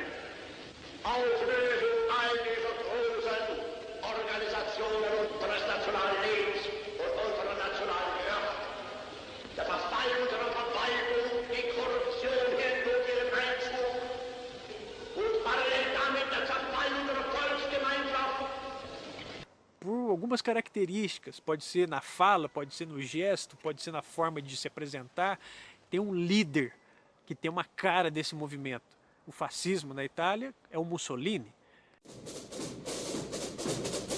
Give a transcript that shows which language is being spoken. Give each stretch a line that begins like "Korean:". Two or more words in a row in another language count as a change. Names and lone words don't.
German: Auflösung all dieser großen Organisationen unseres nationalen Lebens und unserer nationalen Kraft. Der Verfall unserer Verwaltung, die Korruption hindurch ihren Einzug und parallel damit der Zerfall unserer Volksgemeinschaft.
Portuguese: Por algumas características, pode ser na fala, pode ser no gesto, pode ser na forma de se apresentar, tem um líder que tem uma cara desse movimento. O fascismo na Itália é o Mussolini.